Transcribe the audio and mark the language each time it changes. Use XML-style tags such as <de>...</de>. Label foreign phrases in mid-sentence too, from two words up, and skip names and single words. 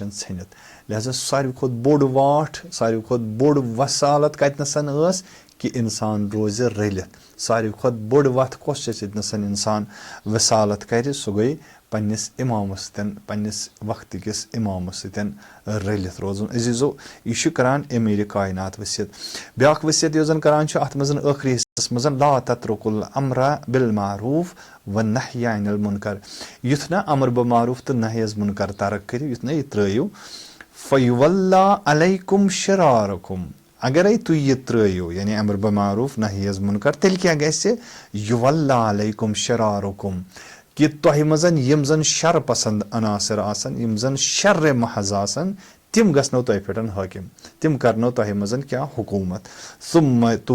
<ks>ژھٔنِتھ لہذا ساروی کھۄتہٕ بوٚڑ واٹھ ساروی کھۄتہٕ بوٚڑ وَسالت کَتِنَس ٲس کہِ اِنسان روزِ رٔلِتھ ساروی کھۄتہٕ بٔڑ وَتھ کۄس چھِ ییٚتنَس اِنسان وِسالت کَرِ سُہ گٔے پنٛنِس اِمامَس سۭتۍ پنٛنِس وقتٕکِس اِمامَس سۭتۍ رٔلِتھ روزُن عزیٖزو یہِ چھُ کَران امیٖرِ کاینات ؤسِیت بیٛاکھ ؤسِیت یۄس زَن کَران چھُ اَتھ منٛز ٲخری حِصَس منٛز</ks> <ar>لا تترُکُ الامرَ بالمعروٗف والنہی عن المنکر</ar> <ks>یُتھ نہ امر بمعروٗف تہٕ نہی از مُنکر ترک کٔرِو یُتھ نہ یہِ ترٛٲیِو</ks> <ar>فیولّٰہ علیکُم شِرارکُم</ar> <ks>اگرے تُہۍ یہِ ترٛٲیِو یعنی امر بمعروٗف نہی از مُنکر تیٚلہِ کیٛاہ گژھِ</ks> <ar>یُوَلّٰہ علیکُم شِرارکُم</ar> <ks>کہِ تۄہہِ منٛز یِم زَن شَر پسنٛد عناصر آسن یِم زَن شَرِ محض آسن تِم گژھنو تۄہہِ پٮ۪ٹھ حٲکِم تِم کرنو تۄہہِ منٛز کیٛاہ حکوٗمت ثُمَّ</ks>